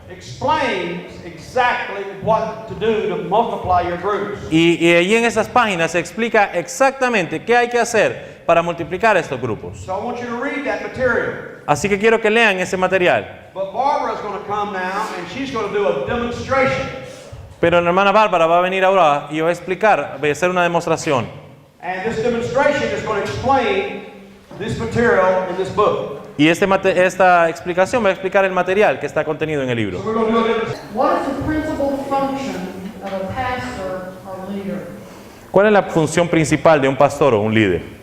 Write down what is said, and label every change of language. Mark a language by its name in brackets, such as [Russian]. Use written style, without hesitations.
[English] Explains exactly what to do to multiply your groups. [Spanish] Y allí en esas páginas se explica exactamente qué hay que hacer para multiplicar estos grupos. [English] So I want you to read that material. [Spanish] Así que quiero que lean ese material. [English] But Barbara's going to come now and she's going to do a demonstration. [Spanish] Pero la hermana Bárbara va a venir ahora y va a explicar, va a hacer una demostración. [English] And this demonstration is going to explain this material in this book. [Spanish] Y esta explicación va a explicar el material que está contenido en el libro. [English] So we're going to do a demonstration. What is the principal function of a pastor or leader? [Spanish] ¿Cuál es la función principal de un pastor o un líder?